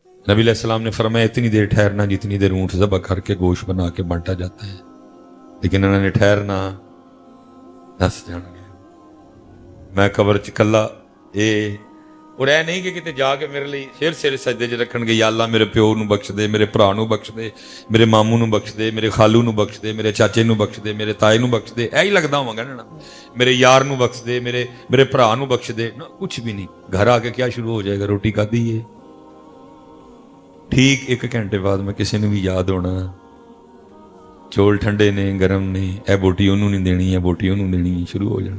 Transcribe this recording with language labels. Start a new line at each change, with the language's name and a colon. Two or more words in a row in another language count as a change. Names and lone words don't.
Urdu: نبی علیہ السلام نے فرمایا اتنی دیر ٹھہرنا جتنی دیر اونٹ ذبح کر کے گوشت بنا کے بانٹا جاتا ہے،
Punjabi: لیکن انہوں نے ٹھہرنا دس جان گے میں قبر چ کلا اور اے نہیں کہ کتے جا کے میرے لیے سر سر سجدے چ رکھن گے، یا اللہ میرے پیو نو بخش دے، میرے بھرا نو بخش دے، میرے ماموں نو بخش دے، میرے خالو نو بخش دے، میرے چاچے نو بخش دے، میرے تائے نو بخش دے، ایہی لگدا ہوواں گا نا، میرے یار نو بخش دے، میرے بھرا نو بخش دے، نا کچھ بھی نہیں۔ گھر آ کے کیا شروع ہو جائے گا؟ روٹی کھادی ہے، ٹھیک 1 گھنٹے بعد میں کسی نے بھی یاد ہونا چول ٹھنڈے نے گرم نے، اے بوٹی انہوں نہیں دینی، اے بوٹی انہوں دینی، شروع ہو جانا۔